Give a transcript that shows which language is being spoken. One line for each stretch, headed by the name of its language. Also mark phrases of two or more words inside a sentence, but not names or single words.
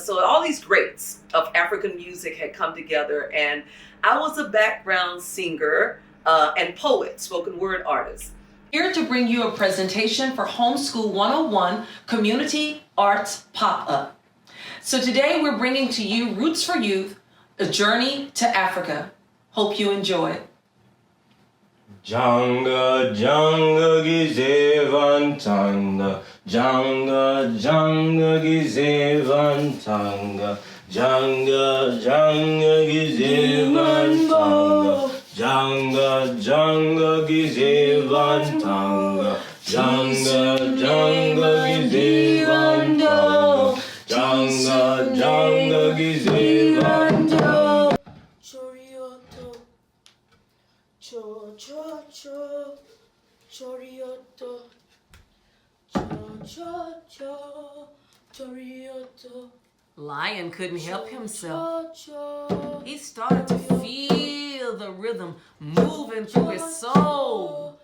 English: So all these greats of African music had come together, and I was a background singer and poet, spoken word artist. Here to bring you a presentation for Homeschool 101 Community Arts Pop-Up. So today we're bringing to you Roots for Youth, a journey to Africa. Hope you enjoy it. Janga janga gizevantanga, janga janga gizevantanga, janga janga gizevantanga, janga janga gizevantanga, janga janga gizevantanga, janga janga gizevantanga. Cho cho cho chorioto cho cho cho chorioto. Lion couldn't help himself. He started to feel the rhythm moving through his soul.